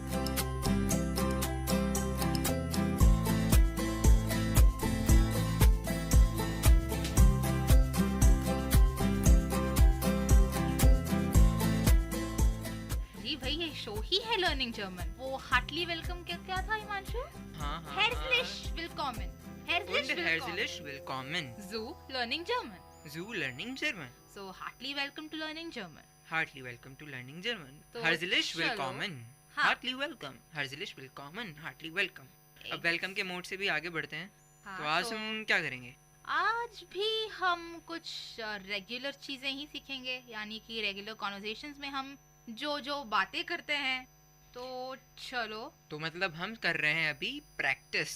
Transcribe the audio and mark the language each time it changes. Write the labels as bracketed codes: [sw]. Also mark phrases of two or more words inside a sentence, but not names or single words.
[hi] जी भाई, ये शो ही है [en] learning German. [hi] वो [en] heartily welcome [hi] क्या था हिमांशु? हाँ. [de] Herzlich willkommen. Herzlich willkommen. [en] Zoo learning German. Zoo learning German. So heartily welcome to learning German. Heartily welcome to learning German. [hi] तो [de] Herzlich [hi] चलो. [de] willkommen. [hi] हाँ. [en] Heartily welcome. [de] Herzlich willkommen. [en] Heartily welcome. [hi] अब वेलकम के मोड से भी आगे बढ़ते हैं. हाँ, तो आज हम क्या करेंगे? आज भी हम कुछ रेगुलर चीजें ही सीखेंगे, यानी कि [en] regular conversations [hi] में हम जो बातें करते हैं. तो चलो. तो मतलब हम कर रहे हैं अभी प्रैक्टिस.